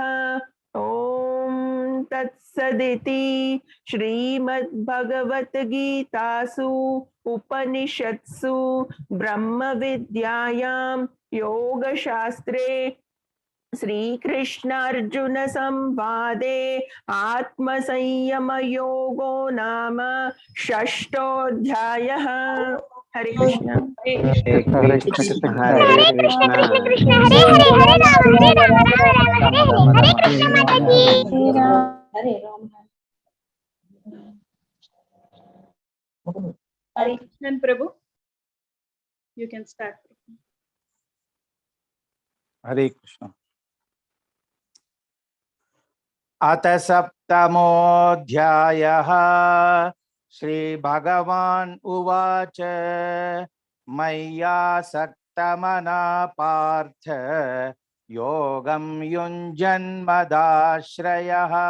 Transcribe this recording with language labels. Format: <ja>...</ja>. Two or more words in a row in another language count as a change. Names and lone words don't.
<sa>ओम तत्सदिति श्रीमद्भगवद्गीतासु उपनिषत्सु ब्रह्मविद्यायां योगशास्त्रे श्रीकृष्णार्जुन संवादे आत्मसंयमयोगो नाम षष्ठोऽध्यायः। हरे कृष्ण। हरे कृष्ण हरे कृष्ण हरे राम।</sa> <en>Krishnan Prabhu, you can start.</en> <sa>हरे कृष्ण। अथ सप्तमोऽध्यायः श्रीभगवान् उवाच मय्यासक्तमना पार्थ योगं युञ्जन्मदाश्रयः</sa>